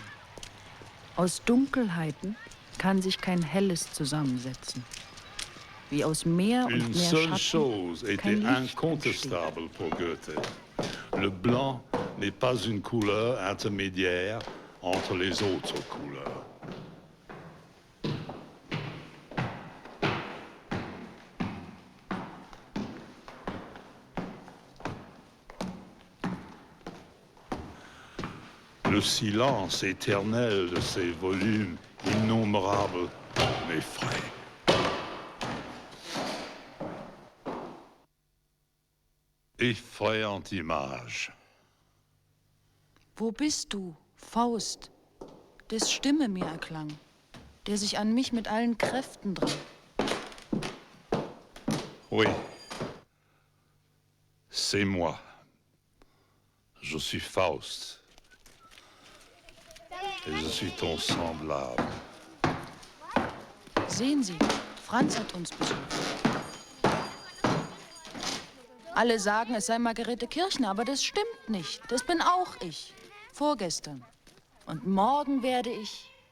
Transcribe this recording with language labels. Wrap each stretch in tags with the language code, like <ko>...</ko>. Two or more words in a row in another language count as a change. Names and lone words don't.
<de>Aus Dunkelheiten kann sich kein Helles zusammensetzen. Wie aus Meer und</de> <fr>Une</fr> <de>Meer</de> <fr>seule</fr> <de>Schatten</de> <fr>chose</fr> <de>kein</de> <fr>était</fr> <de>Licht</de> <fr>incontestable pour Goethe. Le blanc n'est pas une couleur intermédiaire entre les autres couleurs. Le silence éternel de ces volumes innombrables m'effraie. Effrayante image.</fr> <de>Wo bist du, Faust, des Stimme mir erklang, der sich an mich mit allen Kräften drang?</de> <fr>Oui, c'est moi. Je suis Faust. Et je suis ton semblable.</fr> <de>Sehen Sie, Franz hat uns besucht. Alle sagen, es sei Margarete Kirchner, aber das stimmt nicht. Das bin auch ich. Vorgestern. Und morgen werde ich...</de>